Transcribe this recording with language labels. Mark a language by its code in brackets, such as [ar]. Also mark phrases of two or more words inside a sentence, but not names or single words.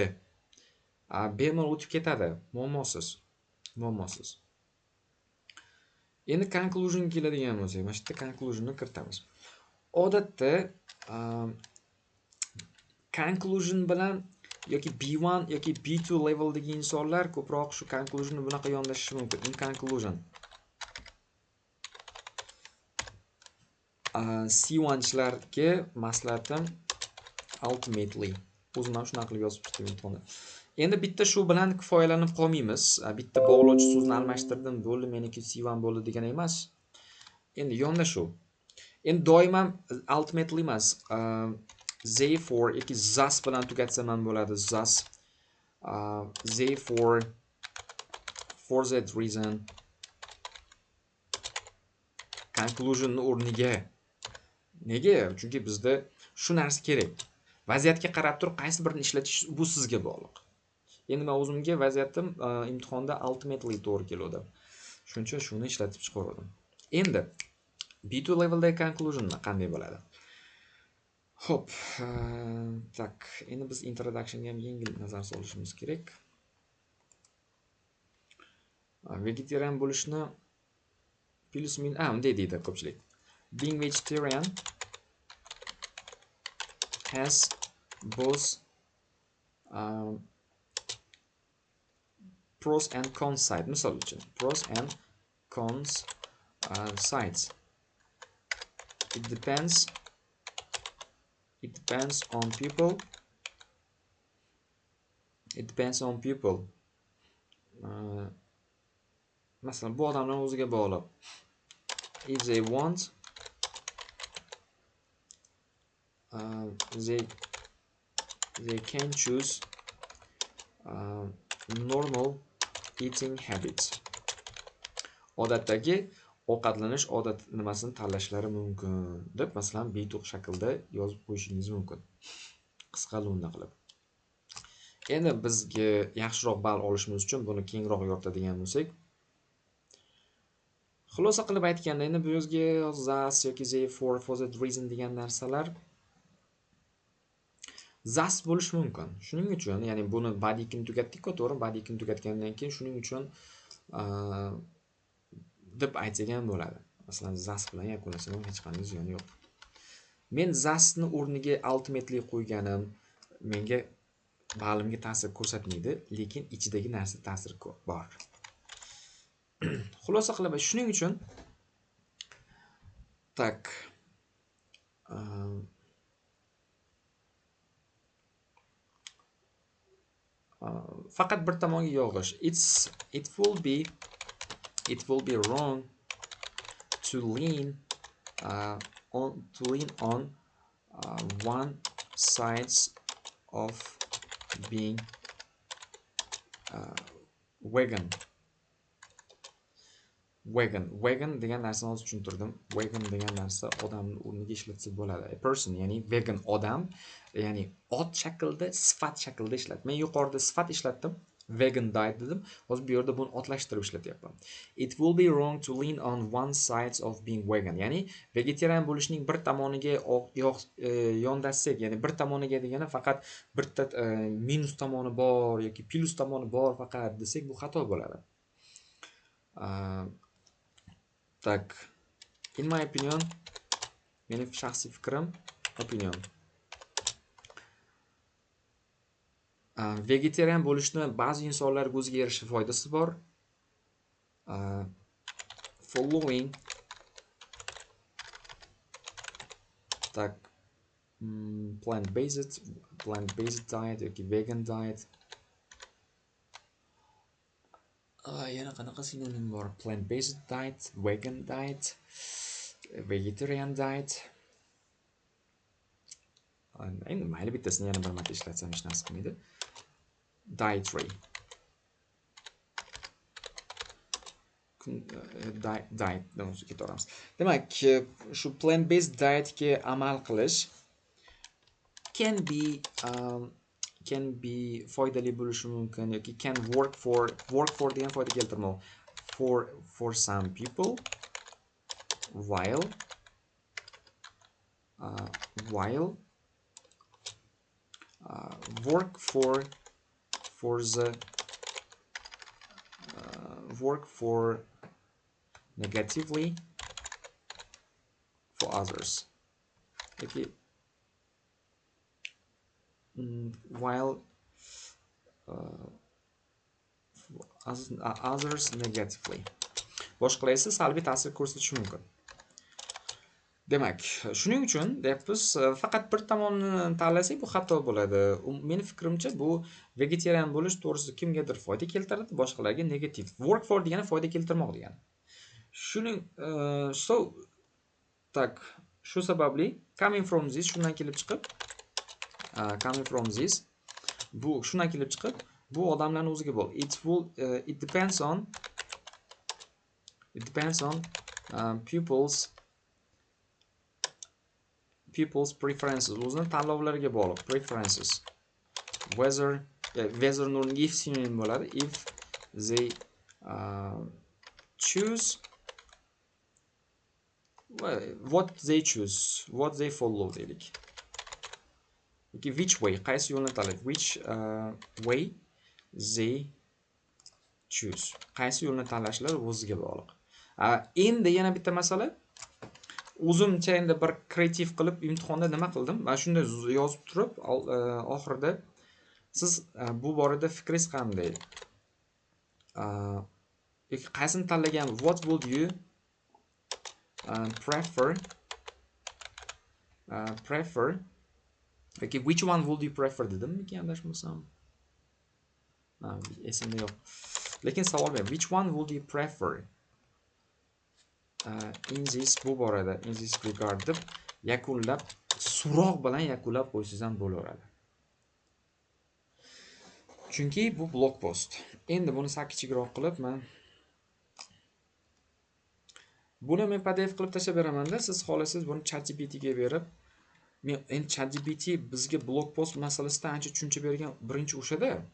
[uz] Bemalol o'tib ketadi, muammosiz. Endi conclusion keladigan bo'lsak, mana shu yerda conclusionni kiritamiz. Odatda conclusion bilan yoki B1 yoki B2 leveldagi insonlar ko'proq shu conclusionni bunaqa yondashishi mumkin. [en] In conclusion [uz] C1 chilarga maslahatim ultimately. O'zim ham shunaqa qilib yozib chiqdim imtihonda. Endi bitta shu bilan kifoyalanib qolmaymiz. Bitta bog'lovchi so'zni almashtirdim, bo'ldi, meniki C1 bo'ldi degan emas. Endi yondashuv. Endi doim ham ultimately emas. Therefore yoki thus bilan tugatsa ham bo'ladi. [en] Thus therefore for that reason conclusion o'rniga. [uz] Nega? Chunki bizda shu narsa kerak. Vaziyatga qarab turib qaysi birini ishlatish bu sizga bog'liq. Endi men o'zimga vaziyatim imtihonda ultimately to'g'ri keldi. Shuning uchun shuni ishlatib chiqardim. Endi B2 leveldagi conclusion qanday bo'ladi? Xo'p, tak, endi biz introductionga ham yengil nazar solishimiz kerak. Vegetarian bo'lishni plus min unday deydi ko'pchilik. [en] Being vegetarian has both pros and cons side. [uz] Misol uchun, [en] pros and cons sides. It depends on people. [uz] Masalan, bu odamlar o'ziga bog'liq. [en] If they want, they can choose normal eating habits. [uz] Odatdagi ovqatlanish odat nimasini tanlashlari mumkin deb masalan beto'q shaklda yozib qo'yishingiz mumkin. Qisqa lo'nda qilib. Endi bizga yaxshiroq ball olishimiz uchun buni kengroq yoritadigan bo'lsak, xulosa qilib aytganda, endi bu yozga thus yoki [en] therefore for that reason [uz] degan narsalar thus bo'lishi mumkin. Shuning uchun, ya'ni buni body'kini tugatdik-ku, to'g'ri? Body'kini tugatgandan keyin shuning uchun deb aytsak ham bo'ladi. Masalan, thus bilan yakunlasam ham hech qanday ziyoni yo'q. Men thusni o'rniga ultimately qo'yganim menga ballimga ta'sir ko'rsatmaydi, lekin ichidagi narsa ta'sir bor. Xulosa qilib, shuning uchun tak faqat bir tomonga yog'ish. [en] It will be wrong to lean on one sides of being vegan. [uz] Vegan degan narsani hozir tushuntirdim. Vegan degan narsa odamni o'rniga ishlatsa bo'ladi. [en] A person, [uz] ya'ni vegan odam, ya'ni ot shaklda, sifat shaklda ishlat. Men yuqorida sifat ishlatdim. [en] vegan diet [uz] dedim. Hozir bu yerda buni otlashtirib ishlatyapman. [en] It will be wrong to lean on one side of being vegan. [uz] Ya'ni vegetarian bo'lishning bir tomoniga yondashsak, ya'ni bir tomoniga degani faqat bitta minus tomoni bor yoki plus tomoni bor faqat desak, bu xato bo'ladi. Tak, [en] in my opinion, [uz] mening shaxsiy fikrim, opinion. Vegetarian bo'lishni ba'zi insonlarga o'ziga yarasha foydasi bor. [en] Following tak plant-based diet yoki vegan diet. [uz] Yana qanaqa sinonim bor? [en] Plant-based diet, vegan diet, vegetarian diet. [uz] Endi mayli bittasini yana bir marta ishlatsam hech narsa qilmaydi. Dietary. Dietdan o'zi ketaveramiz. Demak, shu plant-based dietga amal qilish [en] can be [uz] foydali bo'lishi mumkin yoki [en] can work for [uz] degan foyda keltirmoq. [en] For some people while work for negatively for others. Okay. While others negatively. [uz] Boshqalar esa salbiy ta'sir ko'rsatishi mumkin. Demak, shuning uchun deyapmiz, faqat bir tomonni tanlasak bu xato bo'ladi. Meni fikrimcha bu vegetarian bo'lish to'g'risida kimgadir foyda keltiradi, boshqalarga negativ. [en] Work for [uz] degani foyda keltirmoq degani. Shuning shu sababli [en] coming from this [uz] shundan kelib chiqib bu shundan kelib chiqib bu odamlarning o'ziga bog'liq. [en] It depends on people's preferences. [uz] O'zini tanlovlariga bog'liq. Preferences. Whether o'rniga if sinonim bo'ladi. [en] If they choose what they follow deylik. Okay, which way, [uz] qaysi yo'lni tanlaydi? [en] Which way they choose. [uz] Qaysi yo'lni tanlashlari o'ziga bog'liq. Endi yana bitta masala. O'zimcha endi bir kreativ qilib imtihonda nima qildim? Mana shunday yozib turib, oxirida siz bu borada fikringiz qanday? Qaysini tanlagan? [en] What would you prefer? Okay, which one would you prefer [uz] dedim ekan adashmasam. Esimda yo'q. Lekin savol ber. [en] Which one would you prefer? In this regard [uz] deb yakunlab, so'roq bilan yakunlab qo'ysangiz ham bo'laveradi. Chunki bu [en] blog post. [uz] Endi buni kichikroq qilib buni men PDF qilib tashlab beraman-da, siz xohlasangiz buni ChatGPT ga berib, men endi ChatGPT bizga [en] blog post [uz] masalasida ancha tushuncha bergan birinchi o'shada.